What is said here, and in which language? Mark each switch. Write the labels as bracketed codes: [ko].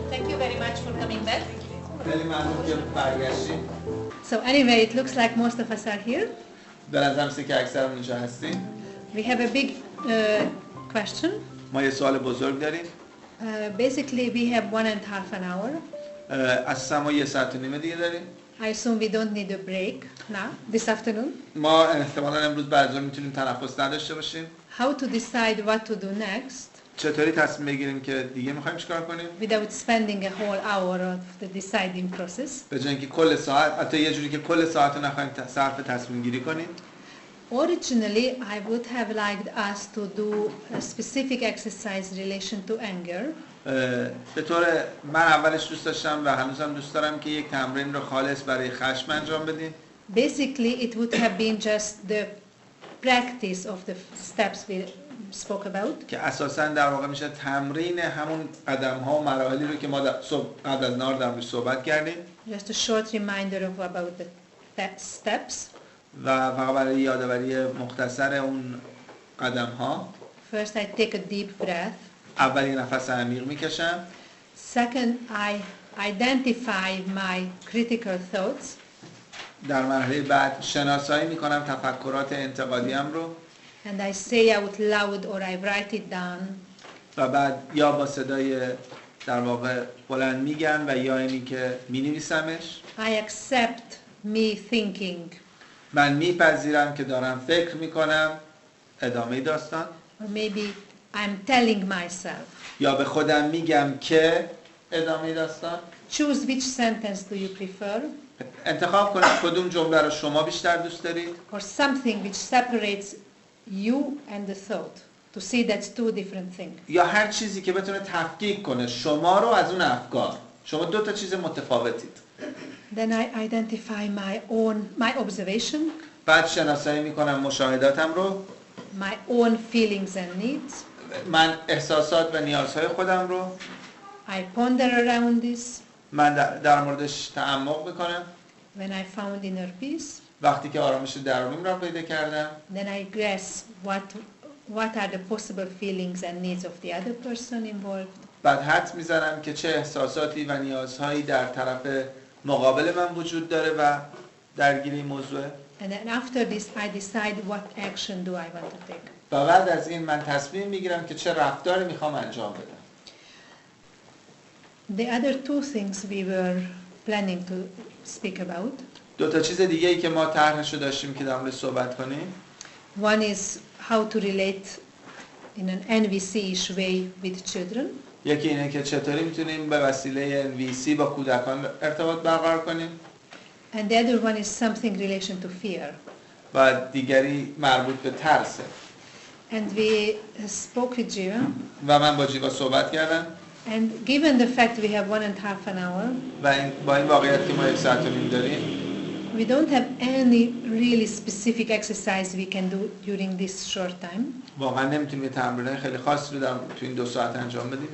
[en] you very much for coming back. [fa] خیلی ممنون که برگشتیم. [en] So anyway, it looks like most of us are here. [fa] به نظر میاد که اکثرمون اینجا هستیم. [en] We have a big question. [fa] ما یه سوال بزرگ داریم. [en] Basically, we have 1.5 hour. [fa] اساسا ما 1.5 ساعت دیگه داریم. [en] I assume we don't need a break now, this afternoon. [fa] ما احتمالاً امروز برگزار میتونیم تنفس نداشته باشیم. [en] How to decide what to do next? [fa] چطوری تصمیم بگیریم که دیگه میخوایم چیکار کنیم؟ [en] Without spending a whole hour of the deciding process. [fa] به جای اینکه کل ساعت، حتی یه جوری که کل ساعت رو نخوایم صرف تصمیم گیری کنیم. [en] Originally, I would have liked us to do a specific exercise in relation to anger. [fa] به طور من اولش دوست داشتم و هنوزم دوست دارم که یک تمرین رو خالص برای خشم انجام بدیم. [en] Basically, it would have been just the practice of the steps we spoke about. [fa] که اساساً در واقع میشه تمرین همون قدم‌ها و مراحلی رو که ما قبل از نهار در موردش صحبت کردیم. [en] Just a short reminder of about the steps. [fa] و فقط برای یادآوری مختصر اون قدم‌ها. [en] First, I take a deep breath. [fa] اول یه نفس عمیق میکشم. [en] Second, I identify my critical thoughts. [fa] در مرحله بعد شناسایی میکنم تفکرات انتقادیم رو. [en] And I say out loud or I write it down. [fa] و بعد یا با صدای در واقع بلند میگم و یا اینی که مینویسمش. [en] I accept me thinking. [fa] من میپذیرم که دارم فکر میکنم. ادامه داستان. [en] Or maybe I'm telling myself. [fa] یا به خودم میگم که ادامه داستان. [en] Choose which sentence do you prefer. [fa] انتخاب کنید کدوم جمله رو شما بیشتر دوست دارید. [en] Or something which separates you and the thought. To see that's two different things. [fa] یا هر چیزی که بتونه تفکیک کنه شما رو از اون افکار. شما دو تا چیز متفاوتید. [en] Then I identify my observation. [fa] بعد شناسایی میکنم مشاهداتم رو. [en] My own feelings and needs. [fa] من احساسات و نیازهای خودم رو. [en] I ponder around this. [fa] من در موردش تعمق میکنم. [en] When I found inner peace. [fa] وقتی که آرامش درونیم را پیدا کردم. [en] Then I grasp what are the possible feelings and needs of the other person involved. [fa] بعد حدس میزنم که چه احساساتی و نیازهایی در طرف مقابل من وجود داره و درگیر این موضوعه. [en] And then after this I decide what action do I want to take. [fa] و بعد از این من تصمیم میگیرم که چه رفتاری میخوام انجام بدم. [en] The other two things we were planning to speak about. [fa] دو تا چیز دیگه ای که ما طرحش رو داشتیم که در موردش صحبت کنیم. [en] One is how to relate in an NVC-ish way with children. [fa] یکی اینه که چطوری میتونیم به وسیله NVC با کودکان ارتباط برقرار کنیم. [en] And the other one is something relation to fear. [fa] و دیگری مربوط به ترسه. [en] And we spoke with Jiva. [fa] و من با جیوا صحبت کردم. [en] And given the fact we have 1.5 hour. [fa] و با این واقعیت که ما 1.5 ساعت داریم. [en] We don't have any really specific exercise we can do during this short time. [fa] واقعا نمیتونیم یه تمرین خیلی خاصی رو تو این 2 ساعت انجام بدیم.